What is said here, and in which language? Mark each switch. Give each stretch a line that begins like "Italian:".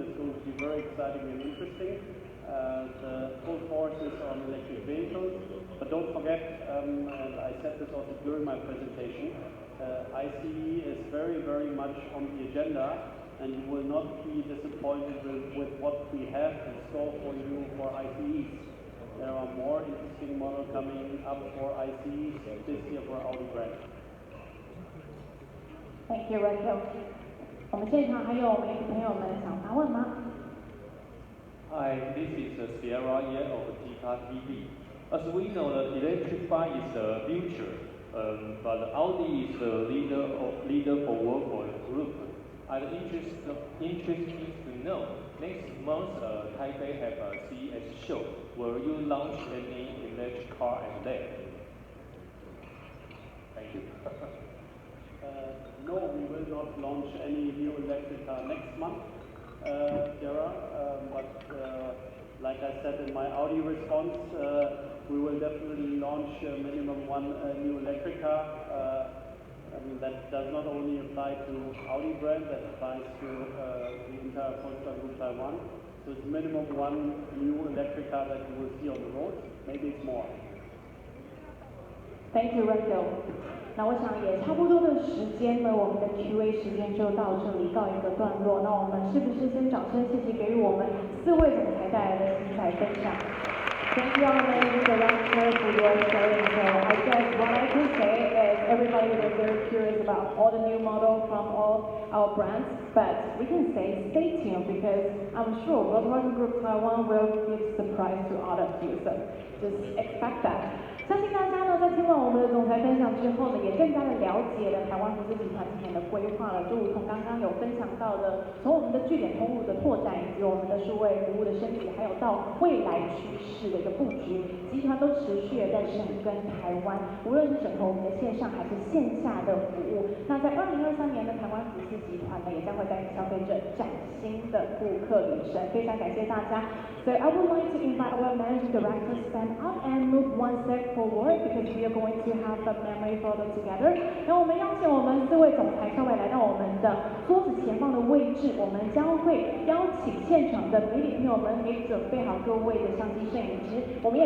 English: It's going to be very exciting and interesting. The full force is on electric vehicles, but don't forget, and I said this also during my presentation, ICE is very, very much on the agenda, and you will not be disappointed with what we have in store for you for ICEs. There are more interesting models coming up for ICEs this year for Audi brand. Thank you, Rachel.
Chinese: 我们现场还有媒体朋友们想发问吗？
English: Hi, this is Sierra Ye of Tika TV. As we know, the electrified is the future, but Audi is the leader for Volkswagen Group. I'm interested to know, next month Taipei have a CES show. Will you launch any electric car at there? Thank you. No, we will not launch any new electric car next month, Sarah, but like I said in my Audi response, we will definitely launch minimum 1 new electric car. I mean, that does not only apply to Audi brand, that applies to the entire Volkswagen Group Taiwan. So it's minimum 1 new electric car that you will see on the road. Maybe it's more. Thank you, Rachel.
Chinese: 那我想也差不多的时间呢，我们的 Q&A 时间就到这里告一个段落。那我们是不是先掌声谢谢给予我们4位总裁带来的精彩分享 ？
English: Thank you, Mr. Director, for your sharing. So I guess what I can say is everybody was very curious about all the new models from all our brands, but we can say stay tuned because I'm sure Volkswagen Group Taiwan will give surprise to all of you. So just expect that.
Chinese: 相信大家呢，在听完我们的总裁分享之后呢，也更加的了解了台湾福斯集团今年的规划了，就如同刚刚有分享到的，从我们的据点通路的拓展，以及我们的数位服务的升级，还有到未来趋势的一个布局，集团都持续的在深耕台湾，无论是整合我们的线上还是线下的服务。那在2023年的台湾福斯集团呢，也将会带给消费者崭新的顾客旅程。非常感谢大家。
English: So I would like to invite our managing director to stand up and move one step forward because we are going to have a memory photo together.
Chinese: 然后我们邀请我们4位总裁稍微来到我们的桌子前方的位置，我们将会邀请现场的媒体朋友们给准备好各位的相机摄影师，我们也